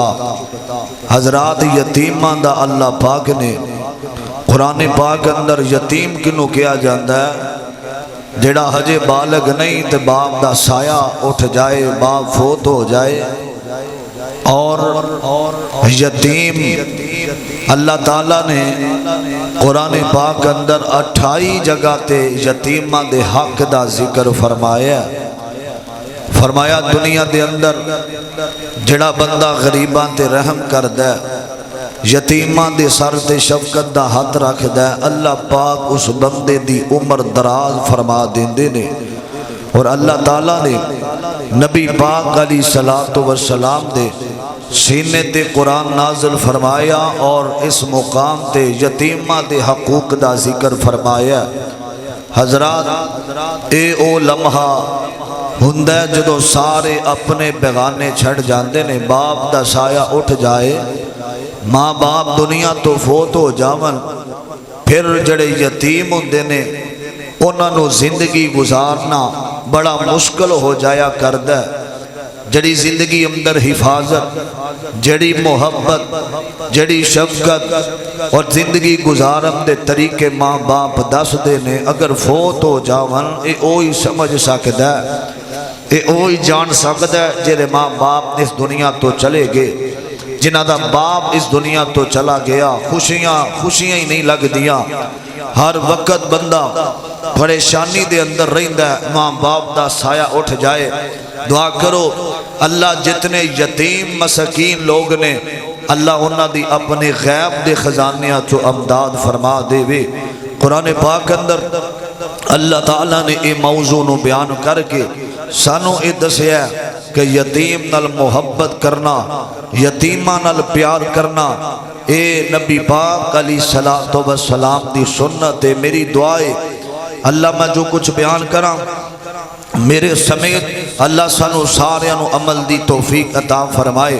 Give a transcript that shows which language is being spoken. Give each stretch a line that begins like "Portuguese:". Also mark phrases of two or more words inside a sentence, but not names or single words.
Punjabi: حضرات یتیمہ دا اللہ پاک نے قرآن پاک اندر یتیم کنو کیا جاندہ ہے، جڑا حجے بالغ نہیں تے باپ دا سایہ اٹھ جائے، باپ فوت ہو جائے، اور یتیم اللہ تعالیٰ نے قرآن پاک اندر 28 جگہ تے یتیمہ دے حق دا ذکر فرمایا۔ فرمایا دنیا دے اندر جڑا بندہ غریباں تے رحم کردہ، یتیمہ دے سر تے شفقت دا ہاتھ رکھ دے، اللہ پاک اس بندے دی عمر دراز فرما دیندے نے۔ اور اللہ تعالیٰ نے نبی پاک علیہ السلام دے سینے تے قرآن نازل فرمایا، اور اس مقام تے یتیمہ دے حقوق دا ذکر فرمایا۔ حضرات اے او لمحہ ہندہ جدو سارے اپنے بیگانے چھڑ جاندے نے، باپ دا سایہ اٹھ جائے، ماں باپ دنیا تو فوت ہو جاون، پھر جڑے یتیم ہوندے نے انہاں نو زندگی گزارنا بڑا مشکل ہو جایا کردہ۔ جڑی زندگی اندر حفاظت، جڑی محبت، جڑی شفقت اور زندگی گزارن دے طریقے ماں باپ دس دے نے، اگر فوت ہو جاون اے اوہی سمجھ سکدا ہے، اے اوہی جان سکدا ہے جڑے ماں باپ اس دنیا تو چلے گئے۔ جنہ دا باپ اس دنیا تو چلا گیا خوشیاں ہی نہیں لگ دیا، ہر وقت بندہ پریشانی دے اندر رہندا ہے، ماں باپ دا سایہ اٹھ جائے۔ دعا کرو اللہ جتنے یتیم مسکین لوگ نے اللہ انہاں دی اپنے غیب دے خزانیاں چو امداد فرما دے وے۔ قرآن پاک اندر اللہ تعالیٰ نے اے موضوع نو بیان کر کے سانو اے دسیا کہ یتیم نال محبت کرنا، یتیمہ نال پیار کرنا اے نبی پاک علیہ السلام دی سنت ہے۔ میری دعائے اللہ میں جو کچھ بیان کراں میرے سمیت اللہ سانو سارے انو عمل دی توفیق عطا فرمائے۔